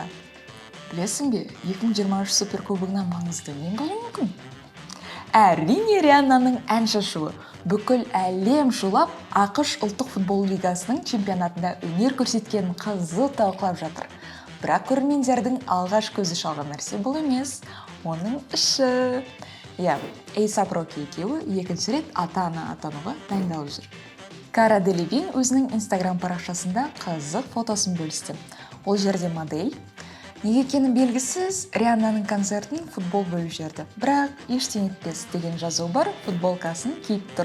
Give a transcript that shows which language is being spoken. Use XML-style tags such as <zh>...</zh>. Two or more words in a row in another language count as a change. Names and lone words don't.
<kk>Білесің бе, 2023 суперкубогынан маңызды не болуы мүмкін? Әрине Рианнаның ән шашуы. Бүкіл әлем шулап ақш ұлттық футбол лигасының чемпионатында өнер көрсеткен қызу талқылап жатыр. Бірақ көрермендердің алғаш көзі шалған нәрсе бұл емес, оның іші. A$AP Rocky екеуі екінші рет ата-ана атануға дайындалып жүр. Кара Делевин өзінің инстаграм парақшасында қызық фотосын бөлісті. Ол жерде модель. Неге екені белгісіз, Рианнаның концертін футбол бөліп жіберді. Бірақ ештеңе етпес деген жазу бар, футболкасын киіп тұр.</kk>